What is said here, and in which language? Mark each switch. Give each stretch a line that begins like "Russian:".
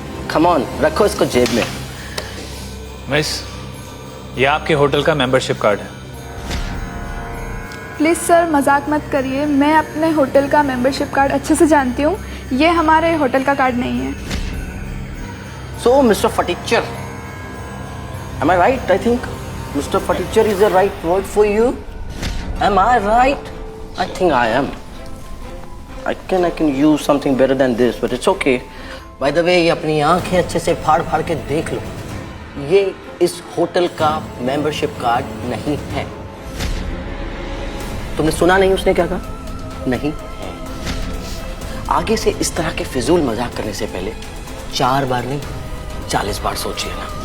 Hindi: Come on, रखो इसको जेब में। मिस, ये आपके होटल का मेंबरशिप कार्ड है। प्लीज़ सर, मजाक मत करिए। मैं अपने होटल का मेंबरशिप कार्ड अच्छे से जानती हूँ। ये हमारे होटल का कार्ड नहीं है।
English: So, Mr. Furniture, am I right? I think Mr. Furniture is the right word for you. Am I right? I think I am. I can use something better than this, but it's okay. By the way,
Hindi: ये अपनी आंखें अच्छे से फाड़ के देख लो। ये इस होटल का मेंबरशिप कार्ड नहीं है। तुमने सुना नहीं उसने क्या कहा? नहीं है। आगे से इस तरह के फिजूल मजाक करने से पहले 4 बार नहीं 40 बार सोच लेना।